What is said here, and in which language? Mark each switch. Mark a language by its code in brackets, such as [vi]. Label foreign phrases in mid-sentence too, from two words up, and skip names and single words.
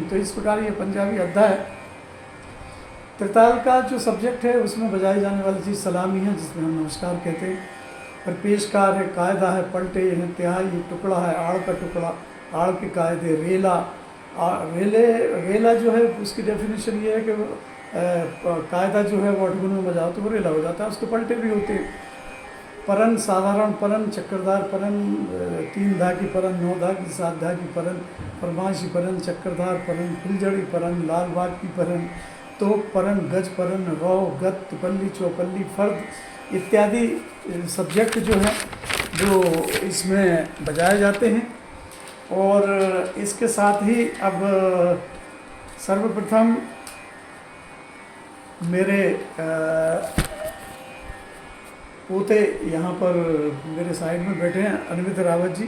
[hi] तो इस प्रकार ये पंजाबी अद्धा है। त्रिताल का जो सब्जेक्ट है उसमें बजाई जाने वाली चीज़ सलामी है, जिसमें हम नमस्कार कहते हैं। पर पेशकार है, कायदा है, पलटे हैं, तिहाई, टुकड़ा है, आड़ का टुकड़ा, आड़ के कायदे, रेला। रेला जो है उसकी डेफिनेशन ये है कि कायदा जो है वो 8 गुण में बजाओ तो वो रेला हो जाता है। उसके पलटे भी होते हैं। परन, साधारण परन, चक्करदार परन, 3 धा की परन, 9 धा की, 7 धा की परन, फरमाइशी परन, चक्करदार परन, फुलझड़ी परन, लाल बाग की परन, तोप परन, गज परन, रौ, गत, पल्ली, चौपल्ली, फर्द इत्यादि सब्जेक्ट जो है जो इसमें बजाए जाते हैं। और इसके साथ ही अब सर्वप्रथम मेरे पोते यहाँ पर मेरे साइड में बैठे हैं, अनवित रावत जी।